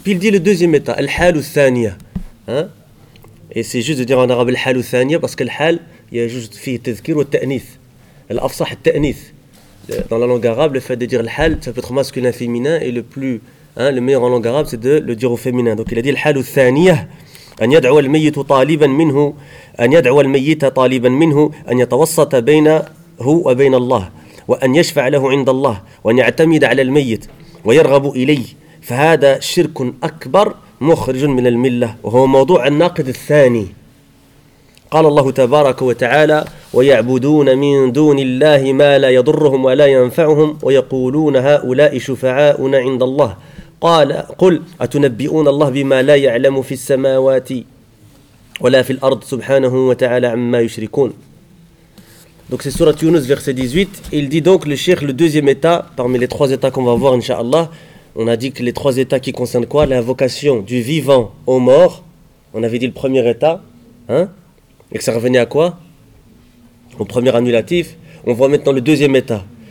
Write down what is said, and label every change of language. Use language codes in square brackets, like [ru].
[fr] Puis il dit le deuxième état, [ar] al-hal uthaniya, [fr] hein? Et c'est juste de dire en arabe al-hal uthaniya parce que al-hal, il y a juste [ar] fi tazkir wa ta'nith, al-afsah ta'nith. [fr] Dans la langue arabe, le fait de dire al-hal, ça peut être masculin, féminin, et le plus hein, le meilleur en langue arabe, c'est de le dire au féminin. Donc il a dit [ar] الحال الثانية أن يدعو الميت طالبا منه أن يدعو الميت طالبا منه أن يتوسط بينه وبين الله وأن يشفع له عند الله وأن يعتمد على الميت ويرغب إليه فهذا شرك أكبر مخرج من الملة وهو موضوع الناقد الثاني. قال الله تبارك وتعالى ويعبدون من دون الله ما لا يضرهم ولا ينفعهم ويقولون هؤلاء شفعاؤنا عند الله قال قل أتنبئون الله بما لا يعلم في السماوات ولا في الأرض سبحانه وتعالى عما يشركون. [fr] Donc c'est sourate Younus verset 18. Il dit donc le cheikh, le deuxième état parmi les trois états qu'on va voir inshallah, on a dit que les trois états qui concernent quoi? L'invocation du vivant au mort. On avait dit le premier état, hein, et que ça revenait à quoi? Au premier annulatif. On voit maintenant le deuxième état.